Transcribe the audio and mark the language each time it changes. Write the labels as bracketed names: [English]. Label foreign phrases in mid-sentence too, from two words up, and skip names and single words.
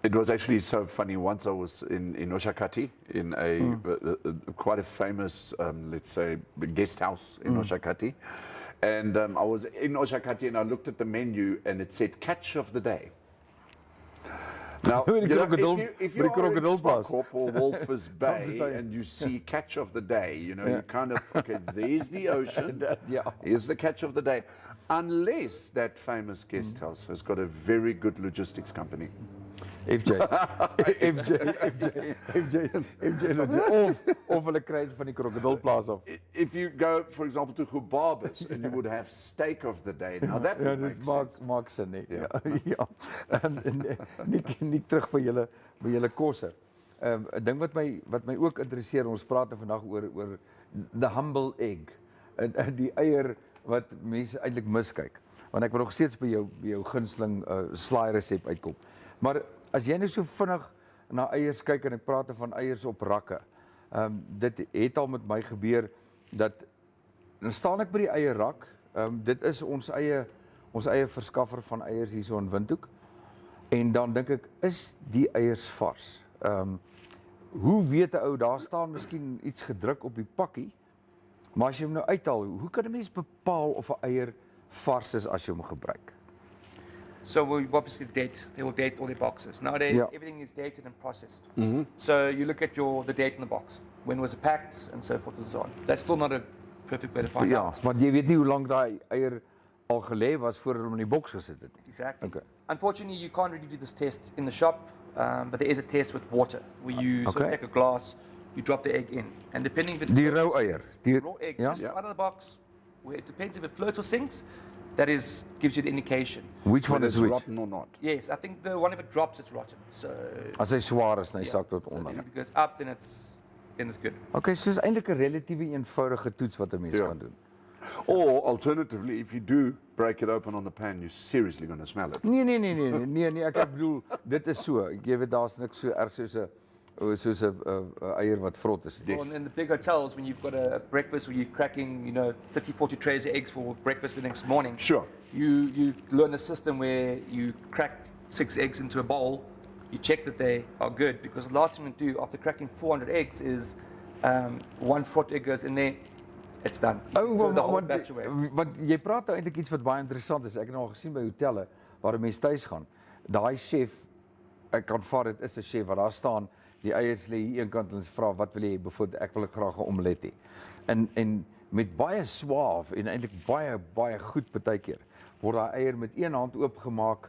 [English] It was actually so funny. Once I was in Oshakati, in quite a famous, let's say, guest house in Oshakati. And I was in Oshakati and I looked at the menu and it said catch of the day. Now, [Afrikaans] By die krokodil- [English] if [Afrikaans] by die [English] you are in [Afrikaans] krokodilplaas. [English] Spokop or Walvis Bay and you see catch of the day, you kind of, okay, there's the ocean, Yeah. here's the catch of the day. Unless that famous guest house has got a very good logistics company. [Afrikaans] FJ, of hulle kry dit van die krokodilplaas af. [English] If you go, for example, to Hubabus and you would have steak of the day, now that [Afrikaans] Ja, [English] would [Afrikaans] dit [English] make sense. [Afrikaans] maak sin nie. Ja. Ja. Nie terug by julle kosse. 'n Ding wat my ook interesseer, ons praat nou vandag oor [English] the humble egg. [Afrikaans] En die eier wat mense eintlik miskyk. Want ek wil nog steeds by jou gunsteling slaai resep uitkom. Maar as jy nou so vinnig na eiers kyk en ek praat van eiers op rakke. Dit het al met my gebeur dat dan staan ek by die eierrak. Dit is ons eie verskaffer van eiers hier so in Windhoek. En dan dink ek, is die eiers vars? Hoe weet 'n ou daar staan miskien iets gedruk op die pakkie? Maar as jy hom nou uithaal, hoe kan 'n mens bepaal of 'n eier vars is as jy hom gebruik? [English] So we obviously they will date all their boxes. Nowadays, Yeah. everything is dated and processed. So you look at the date on the box, when was it packed, and so forth and so on. That's still not a perfect way to find [Afrikaans] Ja, [English] out. [Afrikaans] want jy weet nie hoe lank daai eier al gelê was voordat hom in die boks gesit het. [English] Exactly. Okay. Unfortunately, you can't really do this test in the shop, but there is a test with water where you sort of Okay. take a glass, you drop the egg in, and depending if it [Afrikaans] Die [English] floats [Afrikaans] rou [English] or [Afrikaans] eier. [English] sinks, [Afrikaans] Die [English] raw egg, [Afrikaans] ja? [English] just out of the box, where it depends if it floats or sinks. That gives you the indication. Which one Whether is it's which? rotten or not. Yes, I think the one if it drops, it's rotten. So [Afrikaans] As hy swaar is, dan hy [English] yeah. [Afrikaans] sak tot [English] So [Afrikaans] onder. [English] then if it goes up, then it's good. [Afrikaans] Okay, so is eintlik 'n relatief eenvoudige toets wat 'n mens Ja. kan doen. [English] Or alternatively, if you do break it open on the pan, you're seriously going to smell it. [Afrikaans] Nee, ek bedoel dit is so. Jy weet daar's niks so erg soos 'n eier wat vrot is. [English] Well, and in the big hotels, when you've got a breakfast where you're cracking, 30, 40 trays of eggs for breakfast the next morning, Sure. you learn a system where you crack 6 eggs into a bowl, you check that they are good, because the last thing you do after cracking 400 eggs is one frot egg goes in there, it's done. You throw the whole batch away. [Afrikaans] Want jy praat nou eintlik iets wat baie interessant is. Ek het nou al gesien by hotelle waar 'n mens tuis gaan. Daai chef, ek kan vat dit is 'n chef wat daar staan. Die eiers lê hier eenkant en hulle vra wat wil jy? Byvoorbeeld ek wil graag 'n omelet hê. En met baie swaaf en eintlik baie goed partykeer word daai eier met een hand oopgemaak.